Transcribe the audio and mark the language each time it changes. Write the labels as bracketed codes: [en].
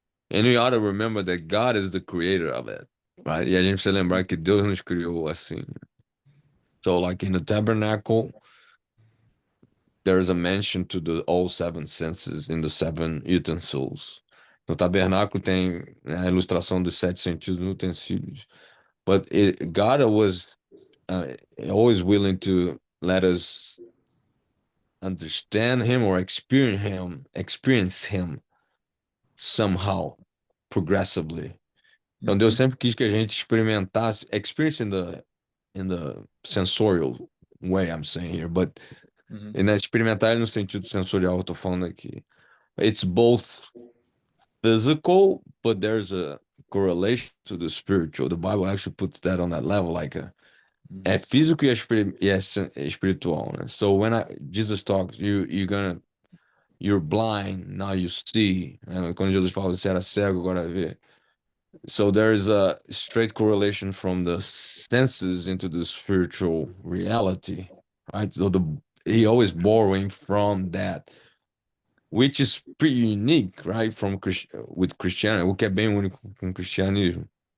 [en] And we ought to remember that God is the creator of it, right? [pt] E a gente precisa lembrar que Deus nos criou assim. [en] So, like in the tabernacle, there is a mention to all seven senses in the seven utensils. [pt] No tabernáculo tem a ilustração dos sete sentidos nos utensílios. [en] But God was always willing to let us understand him or experience him somehow, progressively. [pt] Então Deus sempre quis que a gente experimentasse, [en] experience in the sensorial way I'm saying here, but [pt] experimentar ele no sentido sensorial eu tô falando aqui. [en] It's both physical, but there's a correlation to the spiritual. The Bible actually puts that on that level, like [pt] é físico e é espiritual, né? [en] So when Jesus talks, you're blind, now you see. [pt] Quando Jesus fala, você era cego, agora vê. [en] So there's a straight correlation from the senses into the spiritual reality, right? So he always borrowing from that, which is pretty unique, right? With Christianity, [pt] o que é bem único com o cristianismo.